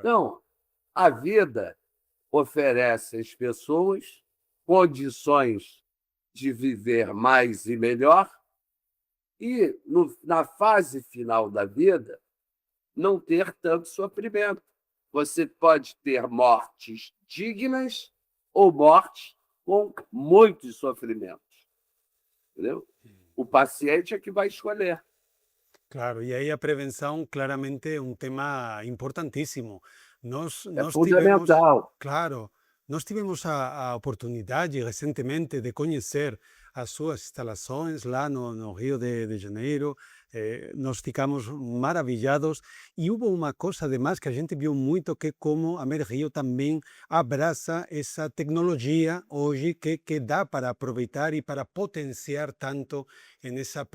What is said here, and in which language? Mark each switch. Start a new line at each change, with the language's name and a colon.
Portuguese: Então, a vida oferece às pessoas condições de viver mais e melhor e, na fase final da vida, não ter tanto sofrimento. Você pode ter mortes dignas ou mortes com muitos sofrimentos. Entendeu? O paciente é que vai escolher.
Spanish: Claro, y ahí a prevención claramente es un tema importantísimo.
Portuguese: É Nós tivemos, fundamental. claro, nós tivemos a oportunidade recentemente de conhecer as suas instalações lá no Rio de Janeiro. Nós ficamos maravilhados e houve uma coisa además que a gente viu muito que como a Mer Rio também abraça essa tecnologia hoje que dá para aproveitar e para potenciar tanto nessa